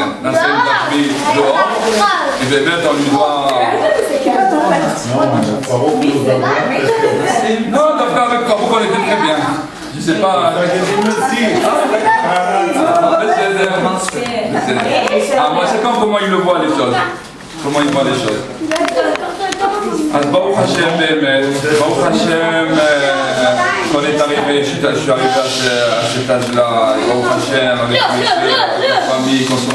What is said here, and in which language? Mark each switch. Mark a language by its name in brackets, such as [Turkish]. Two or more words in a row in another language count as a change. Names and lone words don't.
[French] Nasser nous a pris dehors, et bien maintenant on lui doit... Non, d'accord, avec Paro, on était très bien. Je sais pas... moi, c'est comment il le voit les choses. Comment il voit les choses. [Hebrew] אז ברוך השם באמת, ברוך השם, [French] quand est arrivé, je suis arrivé à cet âge-là, [Hebrew] ברוך השם, [French] avec la famille, qu'on se